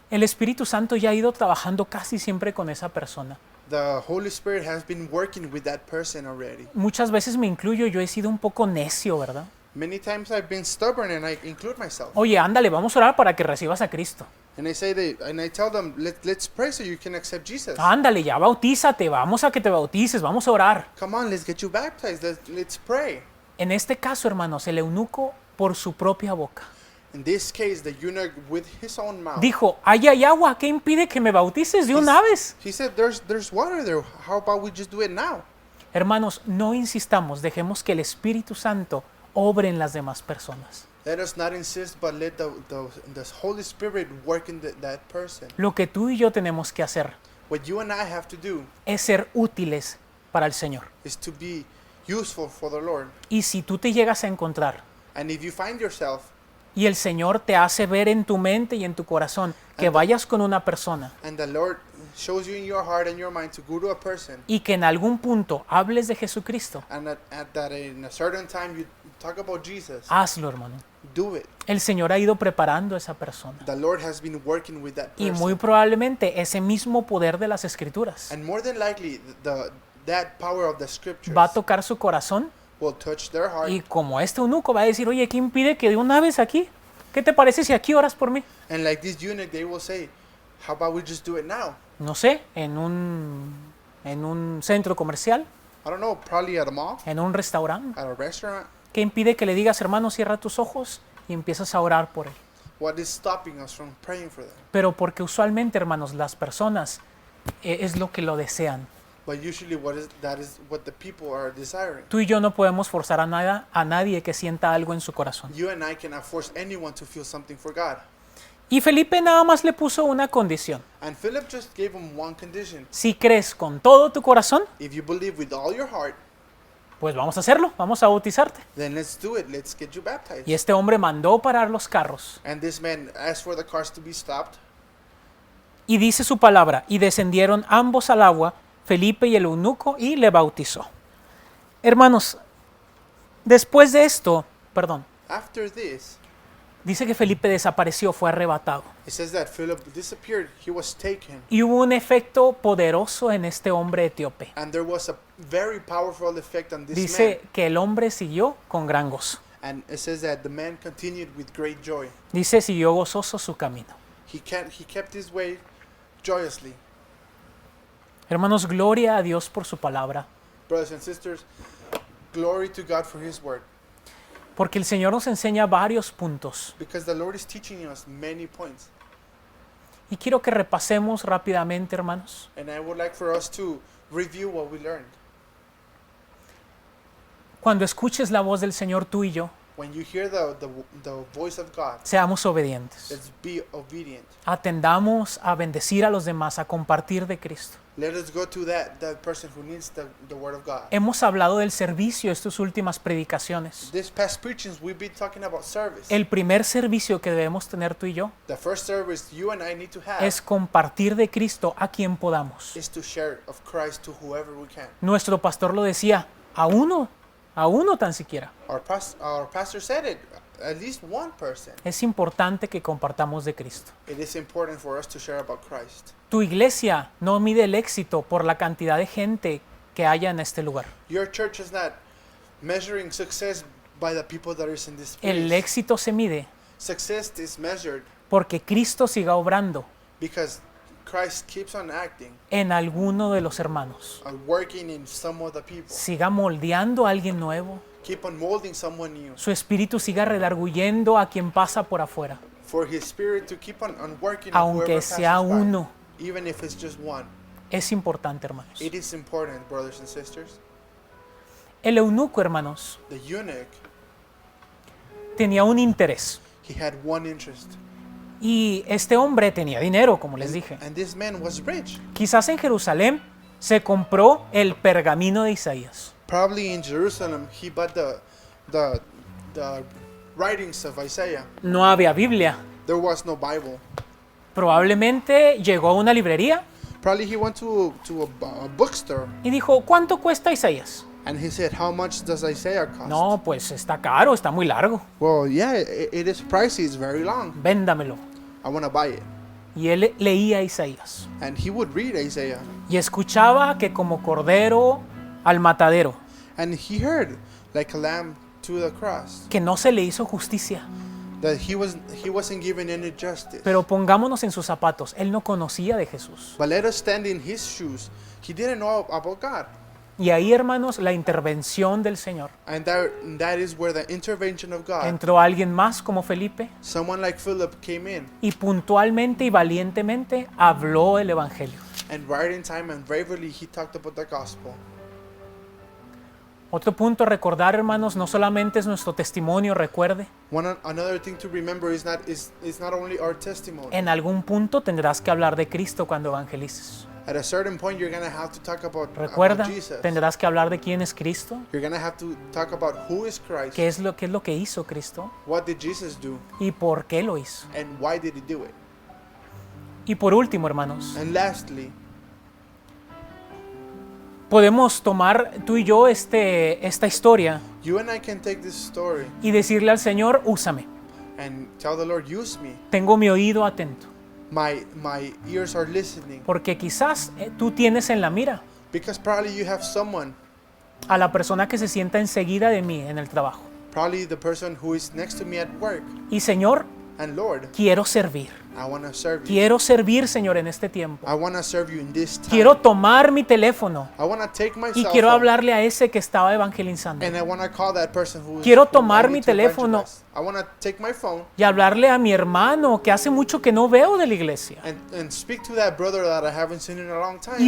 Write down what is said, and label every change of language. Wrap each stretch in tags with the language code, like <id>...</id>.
<es>el Espíritu Santo ya ha ido trabajando casi siempre con esa persona.</es> <en>the Holy Spirit has been working with that person already.</en> <es>Muchas veces me incluyo, yo he sido un poco necio, ¿verdad?</es> <en>Many times I've been stubborn and I include myself.</en> <es>Oye, ándale, vamos a orar para que recibas a Cristo.</es> <en>And I tell them, let's pray so you can accept Jesus.</en> <es>Ándale, ya bautízate, vamos a que te bautices, vamos a orar.</es> <en>Come on, let's get you baptized. Let's pray.</en> <es>En este caso, hermanos, el eunuco por su propia boca</es> <en>In this case, the eunuch with his own mouth,</en> <es>dijo, ahí hay agua, ¿qué impide que me bautices de una vez?</es> <en>he said, there's water there. How about we just do it now?</en> <es>Hermanos, no insistamos, dejemos que el Espíritu Santo obre en las demás personas.</es> <en>Let us not insist, but let the Holy Spirit work in that person.</en> <es>Lo que tú y yo tenemos que hacer</es> <en>What you and I have to do</en> <es>es ser útiles para el Señor.</es> <en>is to be useful for the Lord.</en> <es>Y si tú te llegas a encontrar</es> <en>And if you find yourself</en> <es>y el Señor te hace ver en tu mente y en tu corazón que vayas con una persona</es> <en>and the Lord shows you in your heart and your mind to go to a person,</en> <es>y que en algún punto hables de Jesucristo,</es> <en>and that in a certain time you talk about Jesus,</en> <es>hazlo, hermano.</es> <en>do it.</en> <es>El Señor ha ido preparando a esa persona.</es> <en>The Lord has been working with that</en> <es>Y</es> <en>person.</en> <es>muy probablemente ese mismo poder de las Escrituras</es> <en>And more than likely, that power of the scriptures</en> <es>va a tocar su corazón</es> <en>will touch their heart.</en> <es>y como este eunuco va a decir, oye, ¿qué impide que de una vez aquí? ¿Qué te parece si aquí oras por mí?</es> <en>And like this eunuch, they will say, how about we just do it now?</en> <es>No sé, en un centro comercial,</es> <en>I don't know, probably at a mall,</en> <es>en un restaurante.</es> <en>at a restaurant.</en> <es>¿Qué impide que le digas, hermano, cierra tus ojos y empiezas a orar por él?</es> <en>What is stopping us from praying for them?</en> <es>Pero porque usualmente, hermanos, las personas es lo que lo desean.</es> <en>But usually that is what the people are desiring.</en> <es>Tú y yo no podemos forzar a nadie que sienta algo en su corazón.</es> <en>You and I cannot force anyone to feel something for God.</en> <es>Y Felipe nada más le puso una condición.</es> <en>And Philip just gave him one condition.</en> <es>Si crees con todo tu corazón,</es> <en>If you believe with all your heart,</en> <es>pues vamos a hacerlo, vamos a bautizarte.</es> <en>then let's do it. Let's get you baptized.</en> <es>Y este hombre mandó parar los carros</es> <en>And this man asked for the cars to be stopped.</en> <es>y dice su palabra, y descendieron ambos al agua, Felipe y el eunuco, y le bautizó. Hermanos, después de esto,</es> <en>After this,</en> <es>dice que Felipe desapareció, fue arrebatado.</es> <en>it says that Philip disappeared. He was taken.</en> <es>Y hubo un efecto poderoso en este hombre etíope.</es> <en>And there was a very powerful effect on this</en> <es>Dice</es> <en>man.</en> <es>que el hombre siguió con gran gozo.</es> <en>And it says that the man continued with great joy.</en> <es>Dice, siguió gozoso su camino.</es> <en>He kept his way joyously.</en> <es>Hermanos, gloria a Dios por su palabra,</es> <en>Brothers and sisters, glory to God for his word.</en> <es>porque el Señor nos enseña varios puntos.</es> <en>Because the Lord is teaching us many points.</en> <es>Y quiero que repasemos rápidamente, hermanos.</es> <en>And I would like for us to review what we learned.</en> <es>Cuando escuches la voz del Señor, tú y yo,</es> <en>When you hear the voice of God,</en> <es>seamos obedientes.</es> <en>let's be obedient.</en> <es>Atendamos a bendecir a los demás, a compartir de Cristo.</es> <en>Let us go to that person who needs the word of God.</en> <es>Hemos hablado del servicio estas últimas predicaciones.</es> <en>This past preachings, we've been talking about service.</en> <es>El primer servicio que debemos tener tú y yo</es> <en>The first service you and I need to have</en> <es>es compartir de Cristo a quien podamos.</es> <en>is to share of Christ to whoever we can.</en> <es>Nuestro pastor lo decía, a uno tan siquiera.</es> <en>Our pastor said it, at least one person.</en> <es>Es importante que compartamos de Cristo.</es> <en>It is important for us to share about Christ.</en> <es>Tu iglesia no mide el éxito por la cantidad de gente que haya en este lugar.</es> <en>Your church is not measuring success by the people that is in this</en> <es>El</es> <en>place.</en> <es>éxito se mide</es> <en>Success is measured</en> <es>porque Cristo siga obrando</es> <en>because Christ keeps on acting</en> <es>en alguno de los hermanos.</es> <en>and working in some of the people.</en> <es>Siga moldeando a alguien nuevo.</es> <en>Keep on molding someone new.</en> <es>Su espíritu siga redarguyendo a quien pasa por afuera.</es> <en>For his spirit to keep on working on</en> <es>Aunque</es> <en>whoever</en> <es>sea</es> <en>passes by.</en> <es>uno,</es> <en>Even if it's just one.</en> <es>es importante, hermanos.</es> <en>It is important, brothers and sisters.</en> <es>El eunuco, hermanos,</es> <en>The eunuch,</en> <es>tenía un interés.</es> <en>he had one interest.</en> <es>Y este hombre tenía dinero, como les dije.</es> <en>And this man was rich.</en> <es>Quizás en Jerusalén se compró el pergamino de Isaías.</es> <en>Probably in Jerusalem, he bought the writings of Isaiah.</en> <es>No había Biblia.</es> <en>There was no Bible.</en> <es>Probablemente llegó a una librería</es> <en>Probably he went to a bookstore</en> <es>y dijo, ¿cuánto cuesta Isaías?</es> <en>and he said, "How much does Isaiah cost?"</en> <es>No, pues está caro, está muy largo.</es> <en>Well, yeah, it is pricey. It's very long.</en> <es>Véndamelo.</es> <en>I want to buy it.</en> <es>Y él leía Isaías</es> <en>And he would read Isaiah,</en> <es>y escuchaba que como cordero al matadero,</es> <en>and he heard like a lamb to the cross,</en> <es>que no se le hizo justicia.</es> <en>that he wasn't given any justice.</en> <es>Pero pongámonos en sus zapatos. Él no conocía de Jesús.</es> <en>But let us stand in his shoes. He didn't know about God.</en> <es>Y ahí, hermanos, la intervención del Señor.</es> <en>And that is where the intervention of God,</en> <es>Entró alguien más como Felipe</es> <en>someone like Philip came in,</en> <es>y puntualmente y valientemente habló el Evangelio.</es> <en>and right in time and bravely he talked about the gospel.</en> <es>Otro punto a recordar, hermanos, no solamente es nuestro testimonio, recuerde.</es> <en>Another thing to remember is not only our testimony.</en> <es>En algún punto tendrás que hablar de Cristo cuando evangelices.</es> <en>At a certain point, you're gonna have to talk about</en> <es>Recuerda,</es> <en>Jesus.</en> <es>tendrás que hablar de quién es Cristo,</es> <en>You're gonna have to talk about who is Christ,</en> <es>qué es lo que hizo Cristo</es> <en>what did Jesus do,</en> <es>y por qué lo hizo.</es> <en>and why did he do it.</en> <es>Y por último, hermanos,</es> <en>And lastly,</en> <es>podemos tomar tú y yo esta historia</es> <en>you and I can take this story</en> <es>y decirle al Señor, úsame.</es> <en>and tell the Lord, use me.</en> <es>Tengo mi oído atento.</es> <en>My ears are listening,</en> <es>Porque quizás tú tienes en la mira</es> <en>because probably you have someone,</en> <es>a la persona que se sienta enseguida de mí en el trabajo.</es> <en>probably the person who is next to me at work.</en> <es>Y Señor,</es> <en>And Lord,</en> <es>quiero servir.</es> <en>I want to serve you.</en> <es>Quiero servir, Señor, en este tiempo.</es> <en>I want to serve you in this time.</en> <es>Quiero tomar mi teléfono</es> <en>I want to take my</en> <es>y</es> <en>cell</en> <es>quiero</es> <en>phone,</en> <es>hablarle a ese que estaba evangelizando.</es> <en>and I want to call that person who</en> <es>Quiero</es> <en>who I</en> <es>tomar</es> <en>need</en> <es>mi</es> <en>to</en> <es>teléfono.</es> <en>evangelize. I want to take my phone</en> <es>Y hablarle a mi hermano que hace mucho que no veo de la iglesia.</es> <en>and speak to that brother that I haven't seen in a long time.</en>